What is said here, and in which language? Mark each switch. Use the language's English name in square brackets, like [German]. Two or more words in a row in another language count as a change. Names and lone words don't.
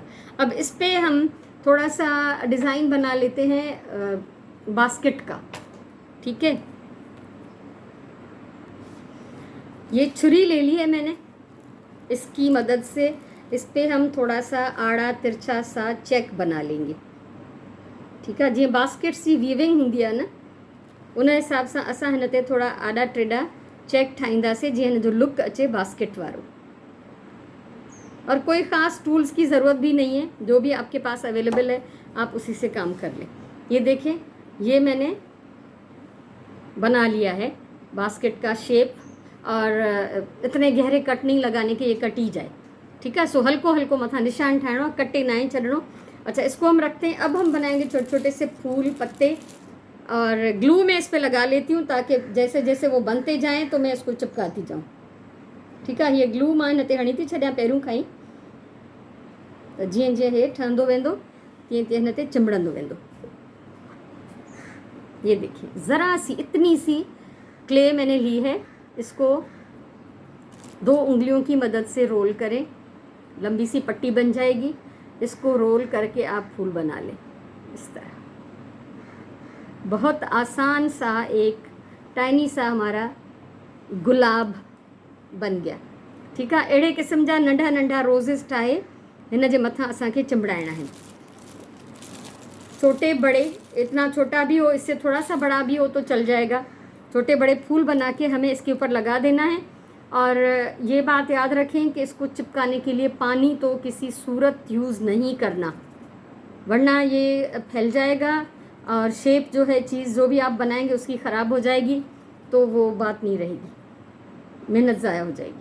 [Hindi] अब इस पे हम थोड़ा सा डिज़ाइन बना लेते हैं बास्केट का, ठीक है। ये छुरी ले ली है मैंने, इसकी मदद से इस पे हम थोड़ा सा आड़ा तिरछा सा चेक बना लेंगे, ठीक है। [Sindhi] जीअं बास्केट्स जी वीविंग हूंदी आहे न, उन हिसाब सां असां हिन ते थोड़ा आड़ा टेढ़ा चेक ठाहींदासीं जीअं हिन जो लुक अचे बास्केट वारो। [Hindi] और कोई ख़ास टूल्स की ज़रूरत भी नहीं है, जो भी आपके पास अवेलेबल है आप उसी से काम कर लें। ये देखें, ये मैंने बना लिया है बास्केट का शेप। और इतने गहरे कट नहीं लगाने के, ये कटी जाए, ठीक है। [Sindhi] सो हल्को हल्को मथा निशान ठाहिणो, कटे ना ही छॾणो। [Hindi] अच्छा, इसको हम रखते हैं। अब हम बनाएंगे छोटे छोटे से फूल पत्ते। और ग्लू में इस पर लगा लेती हूँ ताकि जैसे जैसे वो बनते जाएँ तो मैं इसको चिपकाती जाऊँ, ठीक है। [Sindhi] ये ग्लू मां हिन ते हणी थी छॾियां पहिरियों खां ई, त जीअं जीअं हे ठहंदो वेंदो तीअं तीअं हिन ते चिंबड़ंदो वेंदो। [Hindi] ये देखिए, ज़रा सी इतनी सी क्ले मैंने ली है। इसको 2 उंगलियों की मदद से रोल करें, लंबी सी पट्टी बन जाएगी। इसको रोल करके आप फूल बना लें इस तरह। बहुत आसान सा एक टाइनी सा हमारा गुलाब बन गया। ठीक है, [Sindhi] अहिड़े क़िस्म जा नंढा नंढा रोज़ेस ठाहे हिन जे मथां असांखे चिंबड़ाइणा आहिनि। [Hindi] छोटे बड़े, इतना छोटा भी हो, इससे थोड़ा सा बड़ा भी हो तो चल जाएगा। छोटे बड़े फूल बना के हमें इसके ऊपर लगा देना है। और ये बात याद रखें कि इसको चिपकाने के लिए पानी तो किसी सूरत यूज़ नहीं करना, वरना ये फैल जाएगा और शेप जो है चीज़ जो भी आप बनाएंगे उसकी ख़राब हो जाएगी, तो वो बात नहीं रहेगी, मेहनत ज़ाया हो जाएगी।